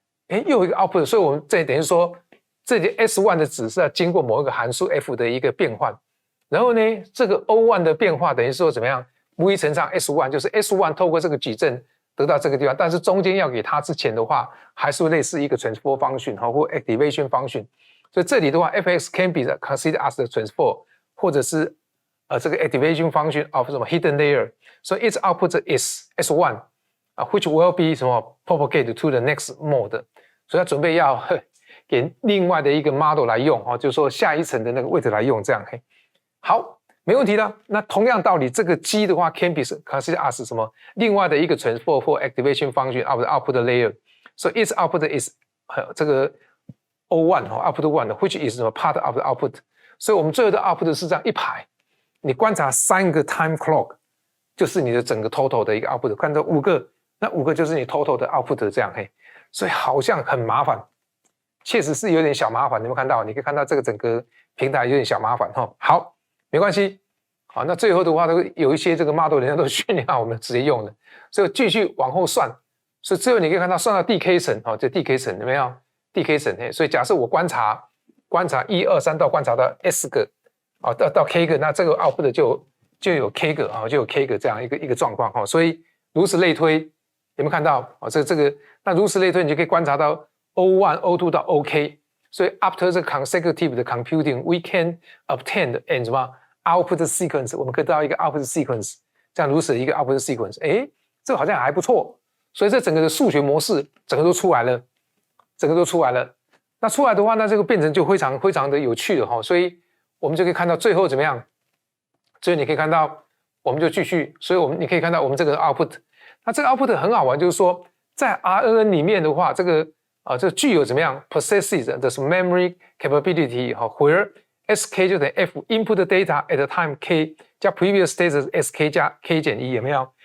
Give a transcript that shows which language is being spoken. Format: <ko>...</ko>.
<zh>又有一个 output， 所以我们这等于说这里 S1 的值是要经过某一个函数 F 的一个变换，然后呢这个 O1 的变化等于说怎么样 V 乘上 S1， 就是 S1 透过这个矩阵得到这个地方，但是中间要给它之前的话，还是类似一个 transfer function 或 activation function。所以这里的话</zh> <en>，fx can be considered as the transfer，</en> <zh>或者是这个</zh> <en>activation function of 什么 hidden layer。</en> <zh>所以</zh> <en>its output is s1 which will be 什么 propagate to the next mode。</en> <zh>所以它准备要给另外的一个 model 来用就是说下一层的那个位置来用这样好，没问题的。那同样道理，这个 G 的话</zh> <en>can be considered as</en> <zh>什么？另外的一个</zh> <en>transfer for activation function of the output layer. So its output is</en> <zh>这个</zh> <en>O1 output 1 which is 什么 part of the output.</en> <zh>所以我们最后的 output 是这样一排，你观察3个 time clock 就是你的整个 total 的一个 output， 看到5个，那5个就是你 total 的 output 这样嘿。所以好像很麻烦，确实是有点小麻烦。你有没有看到？你可以看到这个整个平台有点小麻烦哈。好，没关系。好，那最后的话都有一些这个 model 人家都训练好我们直接用的，所以继续往后算。所以最后你可以看到算到 DK 层，这 DK 层有没有 ？DK 层嘿，所以假设我观察1、2、3到观察到 S 个，到 K 个，那这个 output 就有 K 个就有 K 个这样一个状况哈。所以如此类推，有没有看到？这个那如此类推，你就可以观察到 O1、O2 到 OK。所以</zh> <en>after the consecutive</en> <zh>的 computing,</zh> <en>we can obtain and</en> <zh>什么 output sequence， 我们可以得到一个 output sequence， 这样如此的一个 output sequence， 这个好像还不错。所以这整个的数学模式整个都出来了，那出来的话，那这个变成就非常的有趣的哈。所以我们就可以看到最后怎么样？所以你可以看到，我们就继续，所以你可以看到我们这个 output， 那这个 output 很好玩，就是说在 RNN 里面的话，这个具有怎么样</zh> <en>possesses the memory capability where SK</en> <zh>就等于 F</zh> <en>input data at the time K</en> <zh>加 previous state SK 加 K 减1有没有？</zh>